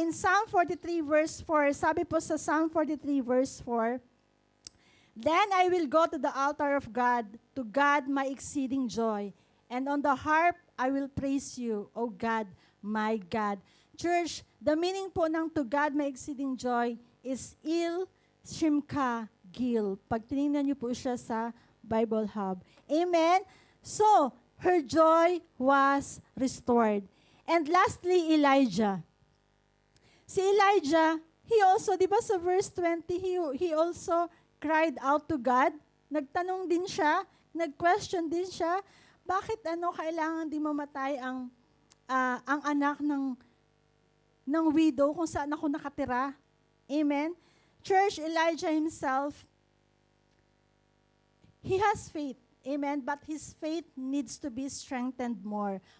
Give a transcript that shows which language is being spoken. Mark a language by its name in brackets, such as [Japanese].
[English] In Psalm 43 verse 4, [Filipino] sabi po sa [English] Psalm 43 verse 4, then I will go to the altar of God, to God my exceeding joy, and on the harp I will praise you, O God, my God. Church, the meaning po ng to God my exceeding joy is Il Shimka Gil. [Filipino] Pag tinignan niyo po siya sa Bible Hub. [English] Amen? So, her joy was restored. And lastly, Elijah. Si Elijah, he also, [Filipino] di ba sa [English] verse 20, he also cried out to God. [Filipino] Nagtanong din siya, nag-question din siya, bakit kailangan di mamatay ang anak ng widow kung saan ako nakatira? Amen? [English] Church, Elijah himself, he has faith. Amen? But his faith needs to be strengthened more.